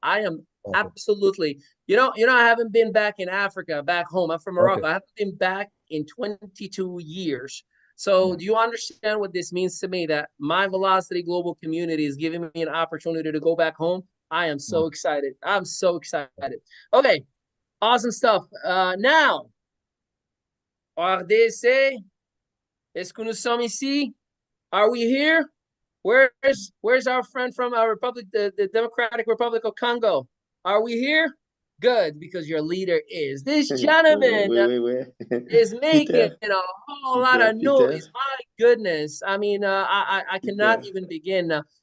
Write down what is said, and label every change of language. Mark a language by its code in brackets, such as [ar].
[en] I am absolutely, I haven't been back in Africa, back home. I'm from Morocco. I haven't been back in 22 years. So do you understand what this means to me, that my ViLocity global community is giving me an opportunity to go back home? I am so excited. I'm so excited. Okay. Awesome stuff. [fr] Now, RDC, est-ce que nous sommes ici? [en] Are we here? Where's our friend from our republic, the Democratic Republic of Congo? Are we here? Good, because your leader is. This gentleman is making a whole lot of noise. My goodness. I mean, I cannot even begin.